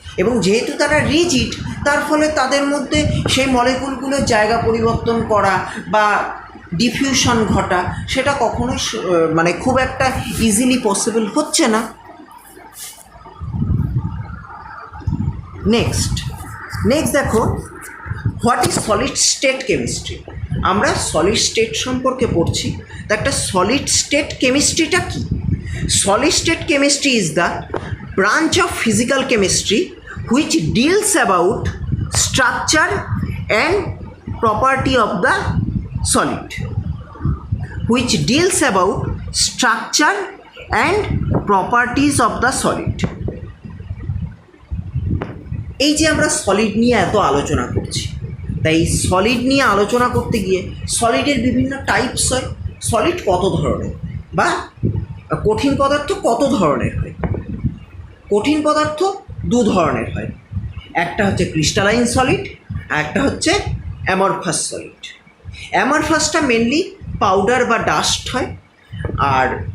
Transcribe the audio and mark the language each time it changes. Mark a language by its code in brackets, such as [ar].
[bn] এবং যেহেতু তারা রিজিড, তার ফলে তাদের মধ্যে সেই মলিকুলগুলোর জায়গা পরিবর্তন করা বা ডিফিউশন ঘটা সেটা কখনোই মানে খুব একটা ইজিলি পসিবল হচ্ছে না। [en] Next দেখো, what is solid state chemistry. [bn] আমরা সলিড স্টেট সম্পর্কে পড়ছি, তা একটা solid state কেমিস্ট্রিটা key? [en] Solid state chemistry is the branch of physical chemistry which deals about structure and property of the solid, which deals about structure and properties of the solid. [bn] এই যে আমরা solid নিয়ে এত আলোচনা করছি, তাই solid নিয়ে আলোচনা করতে গিয়ে সলিডের বিভিন্ন টাইপস হয়। সলিড কত ধরনের বা কঠিন পদার্থ কত ধরনের হয়? কঠিন পদার্থ দু ধরনের হয়, একটা হচ্ছে ক্রিস্টালাইন সলিড আর একটা হচ্ছে অ্যামরফাস সলিড। অ্যামরফাসটা মেনলি পাউডার বা ডাস্ট হয়, আর